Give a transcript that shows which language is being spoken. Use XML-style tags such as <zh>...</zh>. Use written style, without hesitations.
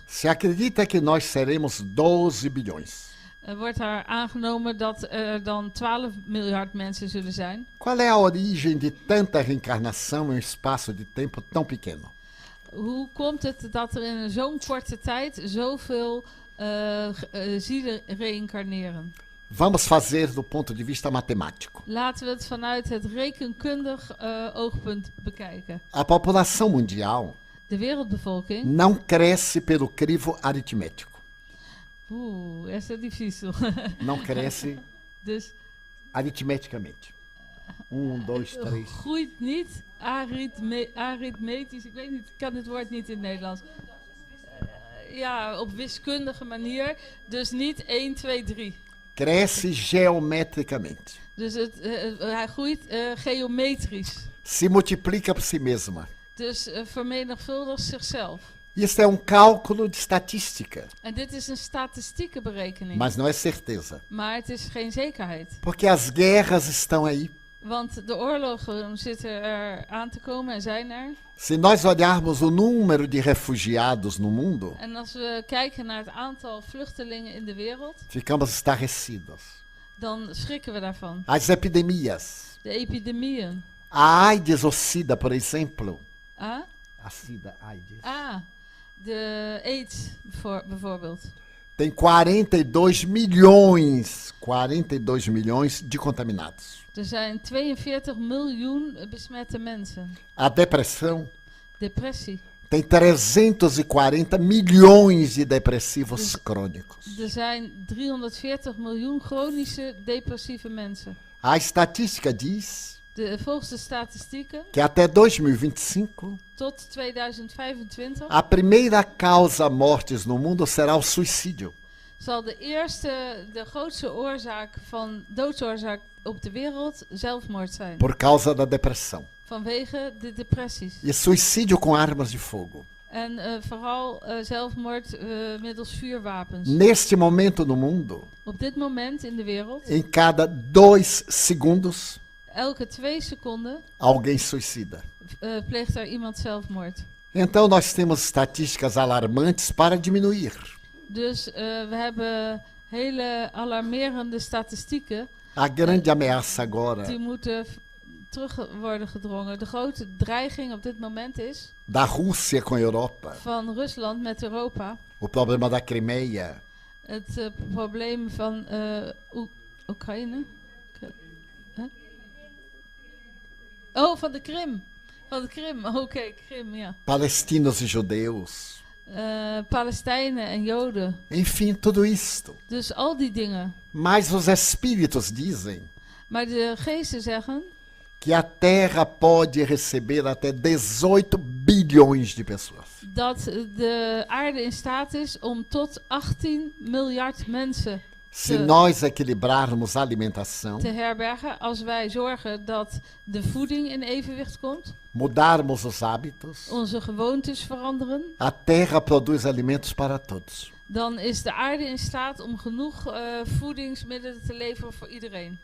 <pt>se acredita que nós seremos 12 bilhões.</pt> <nl>wordt er aangenomen dat er dan 12 miljard mensen zullen zijn.</nl> <pt>Qual é a origem de tanta reencarnação em um espaço de tempo tão pequeno?</pt> <nl>Hoe komt het dat er in zo'n korte tijd zoveel zielen reïncarneren?</nl> <pt>Vamos fazer do ponto de vista matemático.</pt> <nl>Laten we het vanuit het rekenkundig oogpunt bekijken.</nl> <pt>A população mundial</pt> <nl>De wereldbevolking.</nl> <pt>não cresce pelo crivo aritmético. Essa é difícil. Não cresce</pt> <nl>Dus</nl> <pt>aritmeticamente. 1, 2, 3.</pt> <nl>groeit niet aritmetisch. Ik weet niet, ik kan het woord niet in het Nederlands. Ja, op wiskundige manier. Dus niet 1, 2, 3.</nl> <pt>Cresce geometricamente.</pt> <nl>Dus hij groeit geometrisch.</nl> <pt>Se multiplica por si mesma.</pt> <nl>Dus vermenigvuldigt zichzelf.</nl> <pt>Isso é cálculo de estatística,</pt> <nl>En dit is een statistieke berekening.</nl> <pt>mas não é certeza.</pt> <nl>Maar het is geen zekerheid.</nl> <pt>Porque as guerras estão aí.</pt> <nl>Want de oorlogen zitten er aan te komen en zijn er.</nl> <pt>Se nós olharmos o número de refugiados no mundo,</pt> <nl>En als we kijken naar het aantal vluchtelingen in de wereld,</nl> <pt>ficamos estarrecidos.</pt> <nl>dan schrikken we daarvan.</nl> <pt>As epidemias.</pt> <nl>De epidemieën.</nl> <pt>A AIDS ou SIDA, por exemplo. Ah, A SIDA, AIDS.</pt> <nl>de AIDS bijvoorbeeld.</nl> <pt>Tem 42 milhões de contaminados.</pt> <nl>Er zijn 42 miljoen besmette mensen.</nl> <pt>A depressão</pt> <nl>Depressie.</nl> <pt>tem 340 milhões de depressivos crônicos.</pt> <nl>Er zijn 340 miljoen chronische depressieve mensen.</nl> <pt>A estatística diz</pt> <nl>Volgens de statistieken,</nl> <pt>que até 2025,</pt> <nl>tot 2025</nl> <pt>a primeira causa mortes no mundo será o suicídio.</pt> <nl>zal de grootste doodsoorzaak op de wereld zelfmoord zijn.</nl> <pt>Por causa da depressão.</pt> <nl>Vanwege de depressies.</nl> <pt>E suicídio com armas de fogo.</pt> <nl>En vooral zelfmoord middels vuurwapens.</nl> <pt>Neste momento no mundo,</pt> <nl>Op dit moment in de wereld,</nl> <pt>em cada 2 segundos,</pt> <nl>elke 2 seconden</nl> <pt>alguém suicida.</pt> <nl>pleegt er iemand zelfmoord.</nl> <pt>Então nós temos estatísticas alarmantes para diminuir.</pt> <nl>Dus we hebben hele alarmerende statistieken.</nl> <pt>A grande ameaça agora</pt> <nl>Die moeten terug worden gedrongen. De grote dreiging op dit moment is</nl> <pt>da Rússia com a Europa,</pt> <nl>van Rusland met Europa.</nl> <pt>o problema da Crimeia,</pt> <nl>Het probleem van Oekraïne. Huh? Oh, van de Krim. Van de Krim, oké, Krim, ja.</nl> <pt>palestinos e judeus,</pt> <nl>Palestijnen en Joden.</nl> <pt>enfim, tudo isto.</pt> <nl>Dus al die dingen.</nl> <pt>Mas os espíritos dizem</pt> <nl>Maar de geesten zeggen</nl> <pt>que a Terra pode receber até 18 bilhões de pessoas.</pt> <nl>dat de aarde in staat is om tot 18 miljard mensen</nl> <pt>Se nós equilibrarmos a alimentação,</pt> <nl>te herbergen als wij zorgen dat de voeding in evenwicht komt,</nl> <pt>mudarmos os hábitos,</pt> <nl>onze gewoontes veranderen,</nl> <pt>a Terra produz alimentos para todos.</pt> <nl>dan is de aarde in staat om genoeg voedingsmiddelen te leveren voor iedereen.</nl>